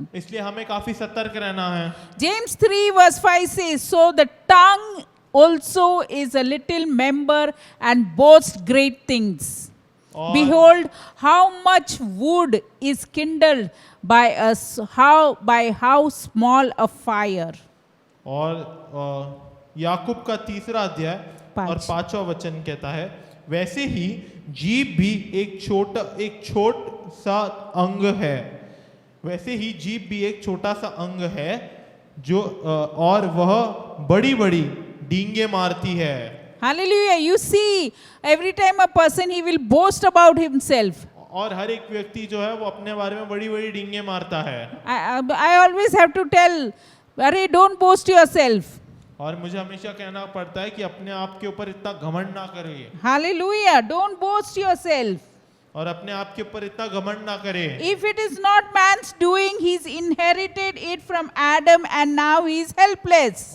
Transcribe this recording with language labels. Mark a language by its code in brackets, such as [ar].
[hi] इसलिए हमें काफी सतर्क रहना है। [en] James 3 verse 5 says, So the tongue also is a little member and boasts great things. Behold, how much wood is kindled by how small a fire. [hi] और याकूब का 3रा अध्याय और 5वां वचन कहता है, वैसे ही जीभ भी एक छोटा सा अंग है, वैसे ही जीभ भी एक छोटा सा अंग है जो और वह बड़ी बड़ी डींगे मारती है। [en] Hallelujah. You see, every time a person he will boast about himself. [hi] और हर एक व्यक्ति जो है वो अपने बारे में बड़ी बड़ी डींगे मारता है। [en] I always have to tell, अरे don't boast yourself. [hi] और मुझे हमेशा कहना पड़ता है कि अपने आप के ऊपर इतना घमंड ना करिए। [en] Hallelujah. Don't boast yourself. [hi] और अपने आप के ऊपर इतना घमंड ना करें। [en] If it is not man's doing, he's inherited it from Adam and now he is helpless.